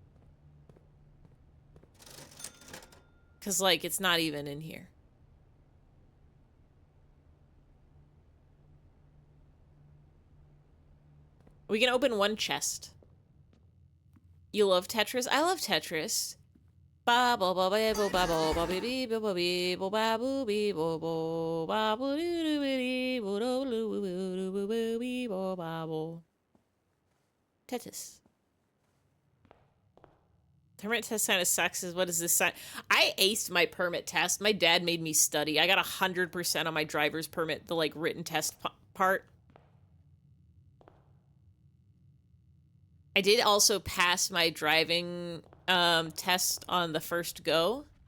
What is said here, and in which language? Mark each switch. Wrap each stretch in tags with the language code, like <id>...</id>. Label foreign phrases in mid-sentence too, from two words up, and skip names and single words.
<en>Because, like, it's not even in here. We can open one chest. You love Tetris? I love Tetris. Ba ba ba ba ba ba ba ba ba ba ba ba ba boo bee bo bo ba boo doo doo doo bo do loo boo boo boo boo bee bo ba bo. Tetris. Permit test kind of sucks. Is what is this sign? I aced my permit test. My dad made me study. I got 100% on my driver's permit, the like written test part. I did also pass my driving test on the first go.</en>